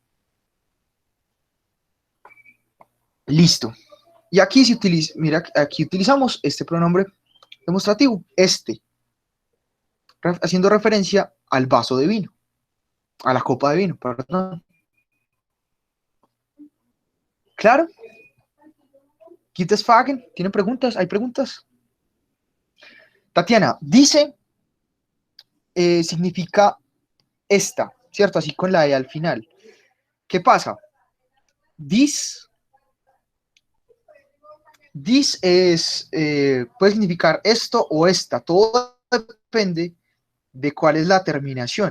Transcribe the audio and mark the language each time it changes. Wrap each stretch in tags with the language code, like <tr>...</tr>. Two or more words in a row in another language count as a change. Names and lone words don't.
<es>Listo. Y aquí se utiliza, mira, aquí utilizamos este pronombre demostrativo, este, haciendo referencia al vaso de vino, a la copa de vino, perdón. ¿Claro?</es> <de>¿Gibt es Fragen?</de> <es>¿Tienen preguntas? ¿Hay preguntas? Tatiana, dice, significa esta, ¿cierto? Así con la E al final. ¿Qué pasa? This es, puede significar esto o esta, todo depende de cuál es la terminación.</es>